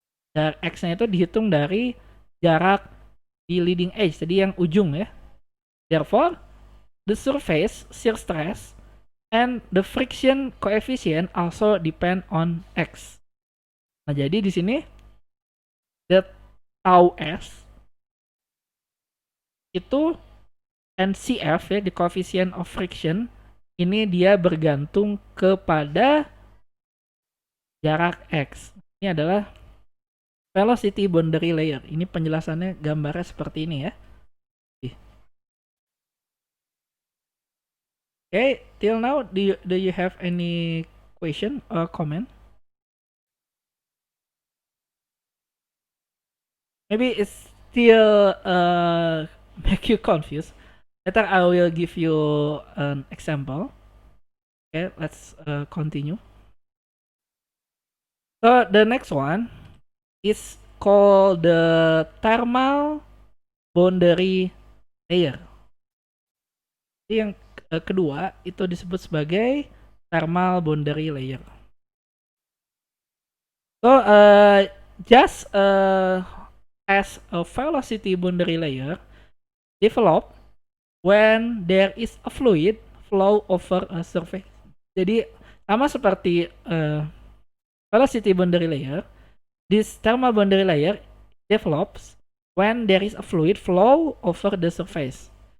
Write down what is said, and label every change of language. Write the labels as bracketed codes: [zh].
[id] Dan x-nya itu dihitung dari jarak di leading edge, jadi yang ujung ya. [en] Therefore, the surface shear stress and the friction coefficient also depend on x. [id] Nah, jadi di sini the tau s itu NCF ya, [en] the coefficient of friction, [id] ini dia bergantung kepada jarak x. Ini adalah velocity boundary layer. Ini penjelasannya gambarnya seperti ini ya. [en] Okay, till now do you have any question or comment? Maybe it's still make you confused. Later I will give you an example. Okay, let's continue. So the next one is called the thermal boundary layer. [id] Jadi yang kedua itu disebut sebagai thermal boundary layer. [en] So just as a velocity boundary layer develop when there is a fluid flow over a surface. [id] Jadi sama seperti [en] velocity boundary layer, this thermal boundary layer develops when there is a fluid flow over the surface.